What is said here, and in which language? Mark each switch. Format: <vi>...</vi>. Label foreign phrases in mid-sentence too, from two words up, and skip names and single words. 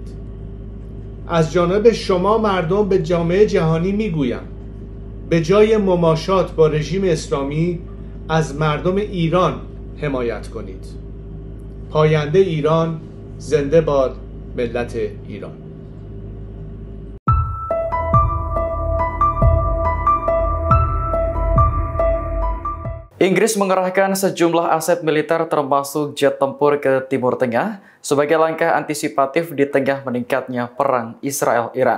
<fa>از جانب شما مردم به جامعه جهانی میگویم به جای مماشات با رژیم اسلامی از مردم ایران حمایت کنید. پاینده ایران، زنده باد ملت ایران.</fa> <id>Inggris mengerahkan sejumlah aset militer termasuk jet tempur ke Timur Tengah sebagai langkah antisipatif di tengah meningkatnya perang Israel-Iran.</id>